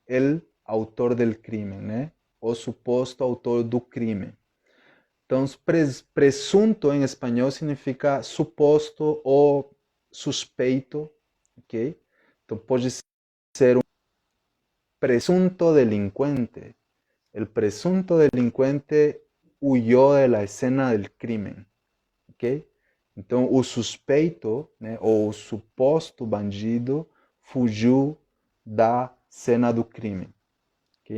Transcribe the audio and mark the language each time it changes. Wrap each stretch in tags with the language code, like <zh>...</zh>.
<es>El autor del crime,</es> <pt>né? O suposto autor do crime. Então, presunto em espanhol significa suposto ou suspeito, ok? Então, pode ser um presunto delincuente.</pt> <es>El presunto delincuente huyó de la escena del crimen, ok?</es> <pt>Então, o suspeito, né, ou o suposto bandido fugiu da cena do crime, ok?</pt>